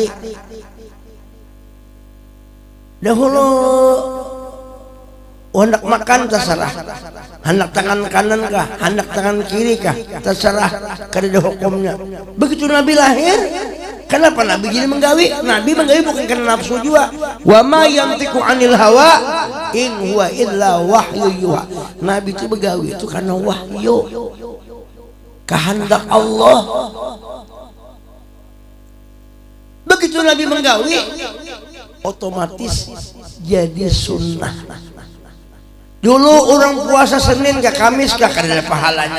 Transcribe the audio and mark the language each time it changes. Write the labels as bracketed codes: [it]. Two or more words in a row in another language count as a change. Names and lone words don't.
[bjn] Dahulu hendak makan terserah, hendak tangan kanan kah, hendak tangan kiri kah, terserah, kada hukumnya. Begitu Nabi lahir, kenapa Nabi jadi menggawi? Nabi menggawi bukan karena nafsu juga. [ar] وما ينطق عن الهوى إن هو إلا وحي يوحى. [bjn] Nabi itu menggawi itu karena wahyu, kehendak Allah. Begitu Nabi menggawi, otomatis jadi sunnah. Dulu orang puasa Senin ke Kamis ke kada ada pahalanya.